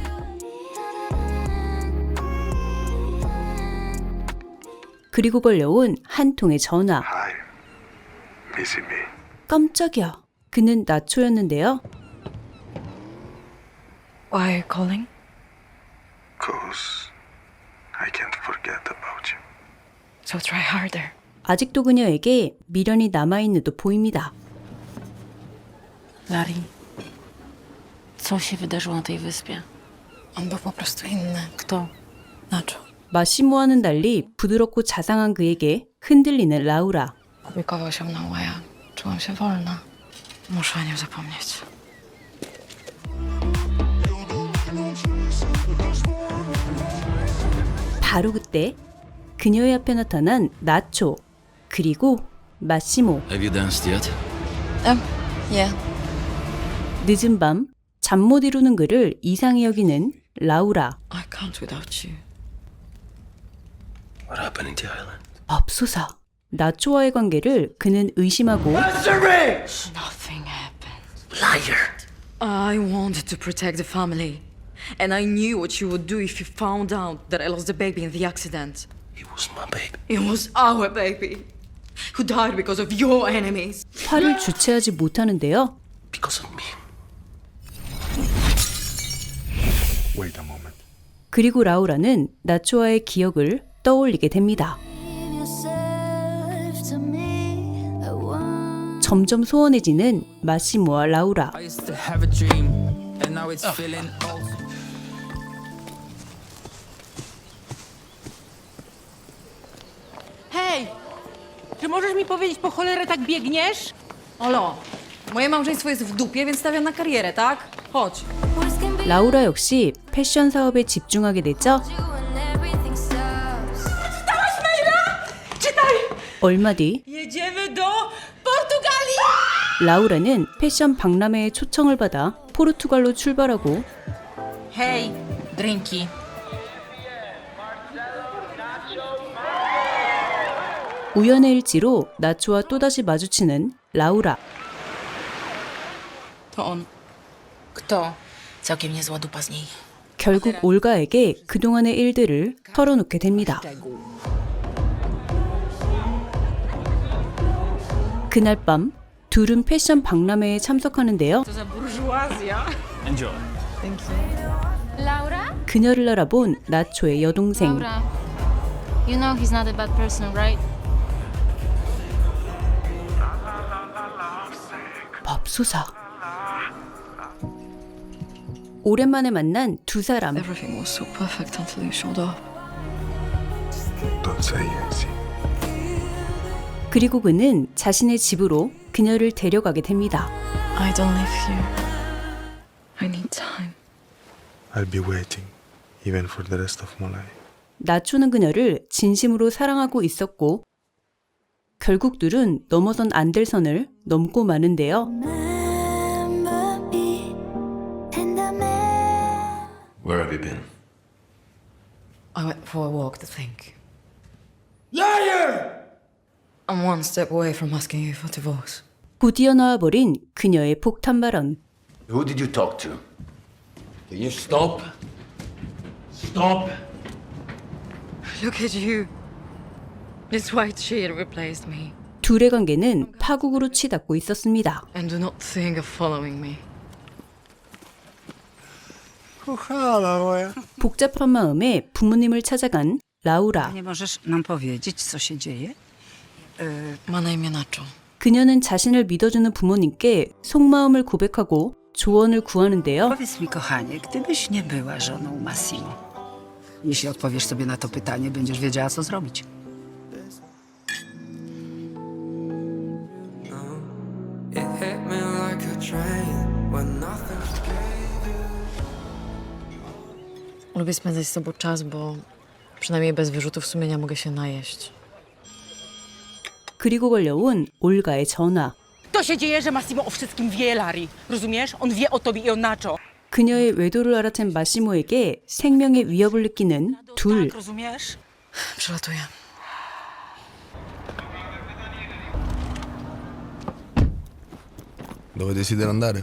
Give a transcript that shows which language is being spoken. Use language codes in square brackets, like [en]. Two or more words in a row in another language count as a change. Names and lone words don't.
[ko] 그리고 걸려온 한 통의 전화. [en] Hi. Missing me? [ko] 깜짝이야. 그는 나초였는데요. [en] Why are you calling? Cause I can't forget about you. So try harder. [ko] 아직도 그녀에게 미련이 남아있는 듯 보입니다. [pl] Larry, co się wydarzyło na tej wyspie? On był po prostu inny. Kto? Nacho. [ko] 마시모와는 달리 부드럽고 자상한 그에게 흔들리는 라우라. [pl] Opiekował się mną, a ja czułam się wolna. Muszę o nim zapomnieć. [ko] 바로 그때 그녀의 앞에 나타난 나초 그리고 마시모. [en] Have you danced yet? Yeah. [ko] 늦은 밤 잠 못 이루는 그를 이상히 여기는 라우라. [en] I can't without you. What happened in the island? [ko] 맙소사. 나초와의 관계를 그는 의심하고 [en] Nothing happened. Liar! I wanted to protect the family. And I knew what you would do if you found out that I lost the baby in the accident. It was my baby. It was our baby. Who died because of your enemies. [ko] 화를 주체하지 못하는데요. [en] Because of me. Wait a moment. [ko] 그리고 라우라는 나초와의 기억을 떠올리게 됩니다. 점점 소원해지는 마시모와 라우라. [pl] Hej! Czy możesz mi powiedzieć, po cholerę tak biegniesz? Olo, moje małżeństwo jest w dupie, więc stawiam na karierę, tak? Chodź. [ko] 라우라 역시 패션 사업에 집중하게 됐죠. [pl] Czytaj! [ko] 얼마 뒤 [pl] Jedziemy do Portugalii! [ko] 라우라는 패션 박람회의 초청을 받아 포르투갈로 출발하고 [pl] Hej, drinki. [ko] 우연의 일치로 나초와 또다시 마주치는 라우라. [pl] To on. Kto? Całkiem niezła dupa z niej. [ko] 결국 올가에게 그동안의 일들을 털어놓게 됩니다. 그날 밤 둘은 패션 박람회에 참석하는데요. [pl] To za burżuazja. [en] Enjoy. Laura? [ko] 그녀를 알아본 나초의 여동생. [en] Laura, you know he's not a bad person, right? [ko] 맙소사. 오랜만에 만난 두 사람. [en] Everything was so perfect until you showed up. Don't say easy. [ko] 그리고 그는 자신의 집으로 그녀를 데려가게 됩니다. [en] I don't live here. I need time. I'll be waiting, even for the rest of my life. [ko] 나초는 그녀를 진심으로 사랑하고 있었고 결국 둘은 넘어선 안 될 선을 넘고 마는데요. [en] Where have you been? I went for a walk to think. Liar! I'm one step away from asking you for divorce. [ko] 곧이어 나와버린 그녀의 폭탄 발언. [en] Who did you talk to? Can you stop? Stop! Look at you. This white sheet replaced me. [ko] 둘의 관계는 파국으로 치닫고 있었습니다. [en] And do not think of following me. [ko] 복잡한 마음에 부모님을 찾아간 라우라. [pl] Nie możesz nam powiedzieć, co się dzieje? Ma na imię Nacho. [ko] 그녀는 자신을 믿어주는 부모님께 속마음을 고백하고 조언을 구하는데요. [pl] Powiedz mi, kochanie, gdybyś nie była żoną Massimo, jeśli odpowiesz sobie na to pytanie, będziesz wiedziała, co zrobić. Lubię spędzać z tobą czas, bo przynajmniej bez wyrzutów sumienia mogę się najeść. [ko] 그리고 걸려온 올가의 전화. [pl] To się dzieje, że Massimo o wszystkim wie, Larry. Rozumiesz? On wie o tobie i o Nacho. [ko] 그녀의 외도를 알아챈 마시모에게 생명의 위협을 느끼는 둘. [pl] Tak, rozumiesz? Przelatuję. [it] Dove desidera andare?